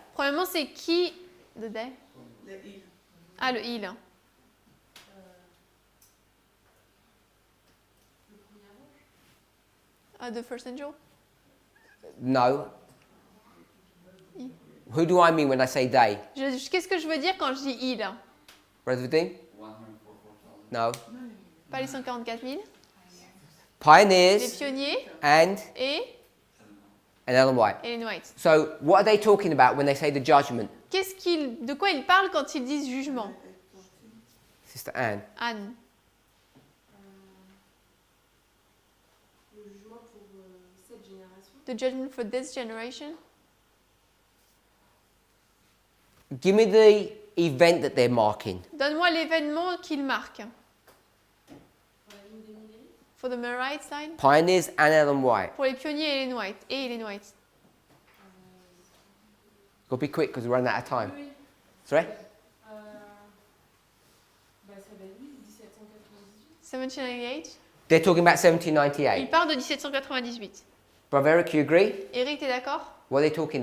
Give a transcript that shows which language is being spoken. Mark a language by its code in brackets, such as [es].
[fr] Premièrement, c'est qui? [en] The they? [fr] Le il. Ah, le il. [en] The first angel? No. Who do I mean when I say they? [fr] Qu'est-ce que je veux dire quand je dis il? [en] Brother Vadim? No. [fr] Pas les 144 000. Les [en] Pioneers [fr] pionniers [en] and [fr] et [en] Ellen White. [fr] Ellen White. [en] So what are they talking about when they say the judgment? [fr] De quoi ils parlent quand ils disent jugement? [en] Sister Anne. [fr] Anne. Le jugement pour cette génération. [en] The judgment for this generation. Give me the event that they're marking. [fr] Donne-moi l'événement qu'ils marquent. Pour la ligne des Millérites. [en] For the Millerites line. Pioneers and Ellen White. [fr] Pour les pionniers et Ellen White. [en] Go be quick because we're running out of time. [fr] Oui. [en] Sorry? [fr] Bah ça va être 1798. 1798. [en] They're talking about [fr] Il [en] 1798. [fr] parle de 1798. [en] Brother Eric, you agree? [fr] Eric, t'es d'accord? [en] What are they talking